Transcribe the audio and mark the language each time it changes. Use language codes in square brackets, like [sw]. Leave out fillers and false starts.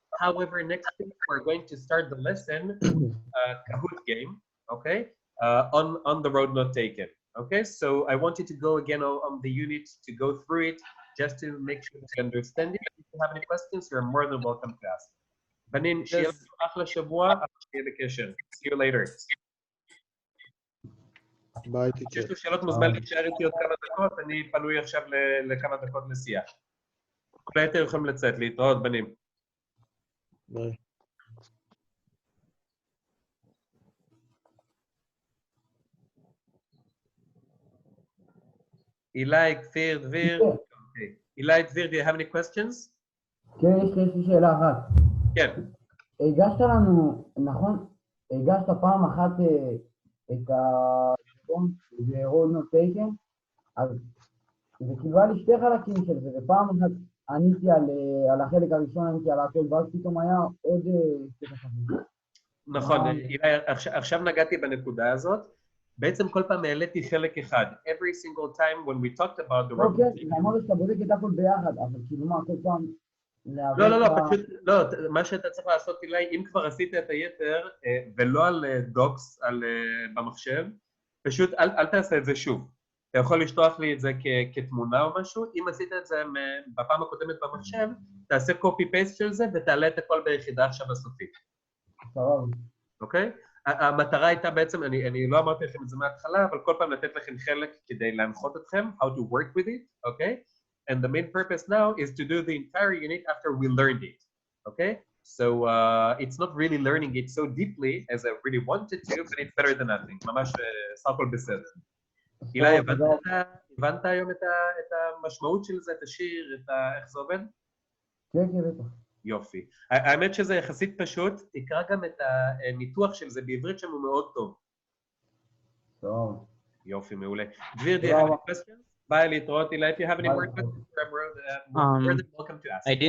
[en] However, next week we're going to start the lesson, Kahoot game, okay? On the road not taken, okay? So I want you to go again on the unit to go through it, just to make sure that you understand it. If you have any questions, you're more than welcome to ask. [he] בנים, שיהיה לכם אחלה שבוע, שיהיה בקשר. [en] See you later. [he] ביי, יש לו שאלות מוזמן להישאר איתי עוד כמה דקות, אני פנוי עכשיו לכמה דקות נסיעה. כל היתר יכולים לצאת, להתראות בנים. ביי. אילי, כפיר, דביר. [en] אילי, דביר, do you have any questions? [he] כן, יש לי שאלה אחת. כן. הגשת לנו, נכון? הגשת פעם אחת את השעון, זה road not taken, אז זה קיבל לי שתי חלקים של זה, ופעם אחת עניתי על החלק הראשון, עניתי על הכל, ואז פתאום היה עוד שתי חלקים. נכון, אילי, עכשיו נגעתי בנקודה הזאת. בעצם כל פעם העליתי חלק אחד. [en] Every single time when we talked about the road not taken. [he] אוקיי, אמרת שאתה בודק את הכל ביחד, אבל כאילו מה, כל פעם לא, לא, לא, להיאבק פשוט, לא, מה שאתה צריך לעשות, אילי, אם כבר עשית את היתר, ולא על דוקס, במחשב, פשוט אל תעשה את זה שוב. אתה יכול לשלוח לי את זה כתמונה או משהו, אם עשית את זה בפעם הקודמת במחשב, תעשה copy-paste של זה ותעלה את הכל ביחידה עכשיו הסופית. סבבה. אוקיי? המטרה הייתה בעצם, אני לא אמרתי לכם את זה מההתחלה, אבל כל פעם לתת לכם חלק כדי להנחות אתכם, [en] how to work with it, [he] אוקיי? [en] And the main purpose now is to do the entire unit after we learned it, okay? So it's not really learning it so deeply as I really wanted to, but it's better than nothing. [he] ממש סך הכל בסדר. אילי, הבנת היום את המשמעות של זה, את השיר, איך זה עובד? כן, כן, בטח. יופי. האמת שזה יחסית פשוט, תקרא גם את הניתוח של זה בעברית שם הוא מאוד טוב. טוב. יופי, מעולה. [en] דביר, do you have any questions? [he] ביי, להתראות, [en] אילי, if you have any more questions, we're welcome to ask.